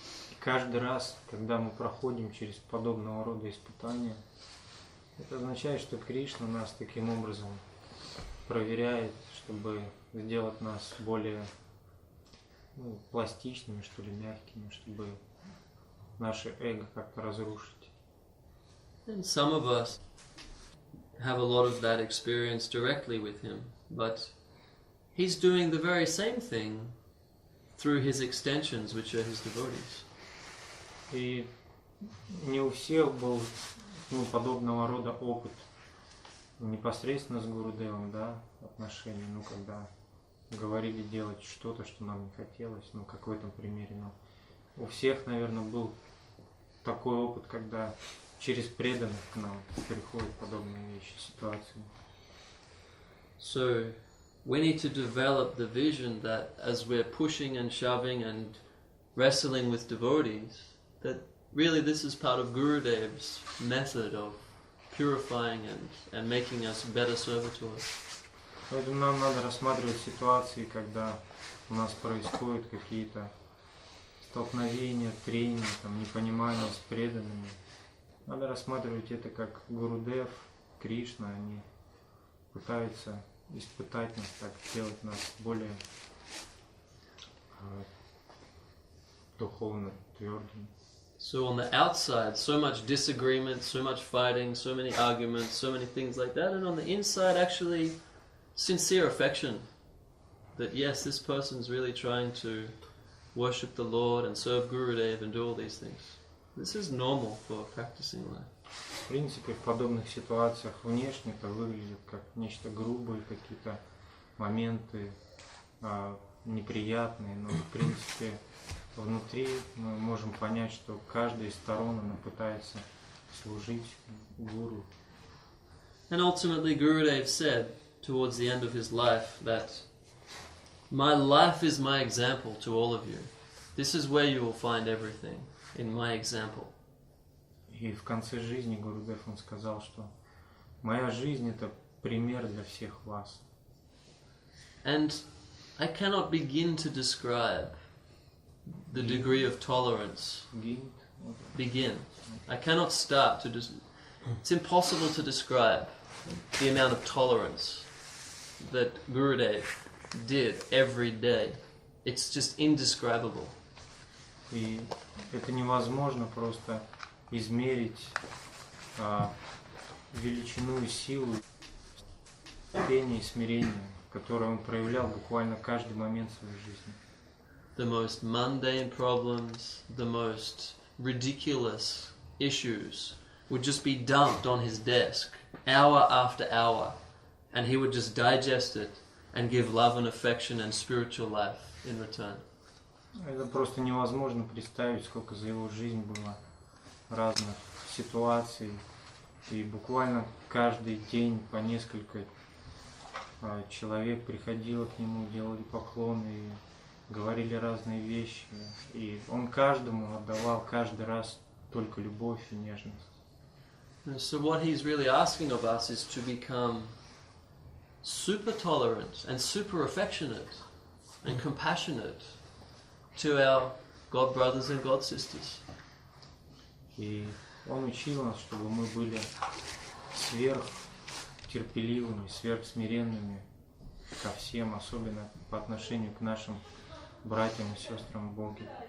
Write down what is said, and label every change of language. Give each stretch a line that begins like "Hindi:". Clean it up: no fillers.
Russian: И каждый раз, когда мы проходим через подобного рода испытания, это означает, что Кришна нас таким образом проверяет, чтобы сделать нас более пластичными, что ли, мягкими, чтобы наше эго как-то разрушить.
English: And some of us have a lot of that experience directly with him, but he's doing the very same thing through his extensions, which are his devotees.
Russian: И не у всех был подобного рода опыт непосредственно с Гурудевом, да, отношения, когда говорили делать что-то, что нам не хотелось, как в этом примере, но у всех, наверное, был такой опыт, когда через преданных к нам приходят подобные вещи, ситуации.
English: So we need to develop the vision that as we're pushing and shoving and wrestling with devotees, that really this is part of Gurudev's method of purifying and making us better servitors.
Russian: Поэтому нам надо рассматривать ситуации, когда у нас происходят какие-то столкновения, трения, непонимания с преданными. Надо рассматривать это как Гурудев, Кришна, они пытаются испытать нас, так сделать нас более духовно твердыми.
English: So on the outside, so much disagreement, so much fighting, so many arguments, so many things like that, and on the inside, actually, sincere affection. That yes, this person's really trying to worship the Lord and serve Gurudev and do all these things. This is normal for practicing life.
Russian: В принципе, в подобных ситуациях внешне это выглядит как нечто грубое, какие-то моменты неприятные, но в принципе внутри мы можем понять, что каждая из сторон она пытается служить гуру.
English: And ultimately Gurudev said towards the end of his life that my life is my example to all of you. This is where you will find everything, in my example.
Russian: И в конце жизни Гурудев он сказал, что моя жизнь это пример для всех вас.
English: And I cannot begin to describe the degree of tolerance. Begin. I cannot start to it's impossible to describe the amount of tolerance that Gurudev did every day. It's just indescribable.
Russian: И это невозможно просто измерить величину и силу терпения и смирения, которое он проявлял буквально каждый момент своей жизни.
English: The most mundane problems, the most ridiculous issues would just be dumped on his desk hour after hour, and he would just digest it and give love and affection and spiritual life in return.
Russian: Это просто невозможно представить, сколько за его жизнь было разных ситуаций. И буквально каждый день по несколько человек приходило к нему, делали поклоны и говорили разные вещи. И он каждому отдавал каждый раз только любовь и нежность.
English: So what he's really asking of us is to become super tolerant and super affectionate and compassionate to our God brothers and God sisters.
Russian: И он учил нас, чтобы мы были сверхтерпеливыми, сверхсмиренными ко всем, особенно по отношению к нашим братьям и сестрам в Боге.